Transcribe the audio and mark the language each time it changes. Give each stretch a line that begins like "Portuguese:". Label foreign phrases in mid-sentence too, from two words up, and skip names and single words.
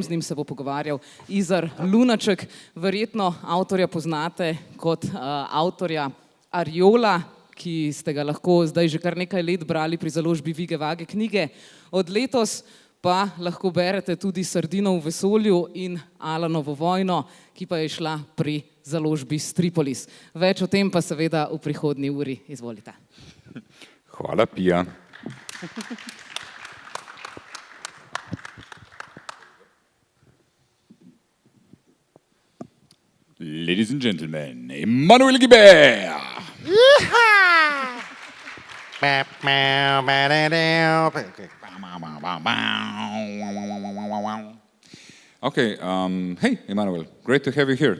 Slovenian: Z njim se bo pogovarjal Izar Lunaček. Verjetno avtorja poznate kot avtorja Ariola, ki ste ga lahko zdaj že kar nekaj let brali pri založbi Vige Vage knjige. Od letos pa lahko berete tudi Sardino v vesolju in Alanovo vojno, ki pa je šla pri založbi Stripolis. Več o tem pa seveda v prihodnji uri. Izvolite. Hvala, Pija.
English: Ladies and gentlemen, Emmanuel Guibert! Okay, hey, Emmanuel, great to have you here.